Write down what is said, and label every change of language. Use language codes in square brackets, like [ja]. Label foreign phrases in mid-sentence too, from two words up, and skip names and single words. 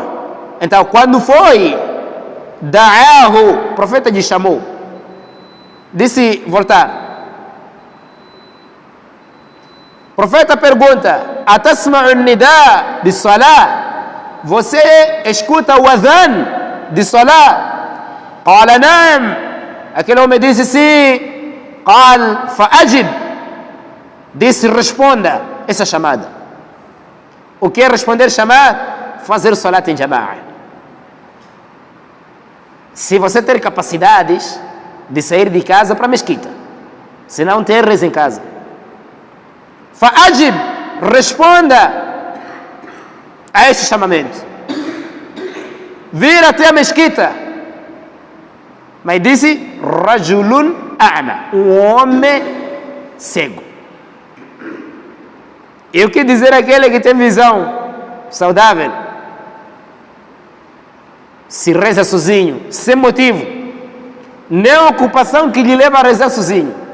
[pt] Então, quando foi, da'ahu, o profeta lhe chamou. Disse voltar. O profeta pergunta: [ar] أتسمع نداء [pt] de salah? Você escuta o adhan de salah? [ar] قال نعم. [pt] Aquele homem disse sim. [ar] قال فأجب. [pt] Disse: responda essa chamada. O que é responder chamada? Fazer salat em jama'a. Se você ter capacidades de sair de casa para a mesquita, se não ter, reza em casa. Fa'ajib, responda a este chamamento. Vir até a mesquita. Mas disse: [ar] رجل أعمى, [pt] um homem cego. E o que dizer aquele que tem visão saudável? Se reza sozinho, sem motivo, nem ocupação que lhe leva a rezar sozinho.